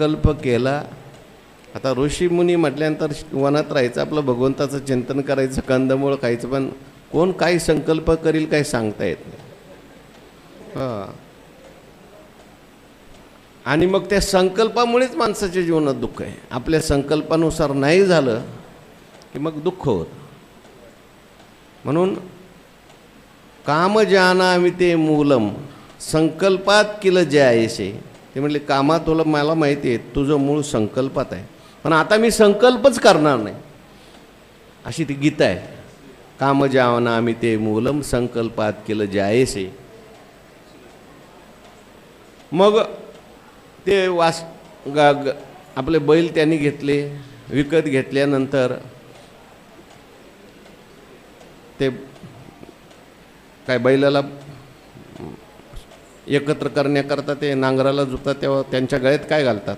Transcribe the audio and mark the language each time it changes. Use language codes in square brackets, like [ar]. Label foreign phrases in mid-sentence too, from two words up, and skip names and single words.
[mr] संकल्प केला आता ऋषी मुनी म्हटल्यानंतर वनात राहायचं, आपलं भगवंताचं चिंतन करायचं, कंदमुळ खायचं, पण कोण काय संकल्प करील काय सांगता येत नाही. हां, आणि मग त्या संकल्पामुळेच माणसाच्या जीवनात दुःख आहे. आपल्या संकल्पानुसार नाही झालं की मग दुःख होतं. [sa] म्हणून काम जानामि ते मूलम संकल्पात किल जायसे. [mr] ते म्हटले कामा तुला मला माहिती आहे तुझं मूळ संकल्पात आहे, पण आता मी संकल्पच करणार नाही, अशी ती गीता आहे. [sa] काम जानामि ते मूलम संकल्पात किल जायसे. [mr] मग ते आपले बैल त्यांनी घेतले, विकत घेतल्यानंतर ते काय बैलाला एकत्र करण्याकरता ते नांगराला जुतात, तेव्हा त्यांच्या गळ्यात काय घालतात?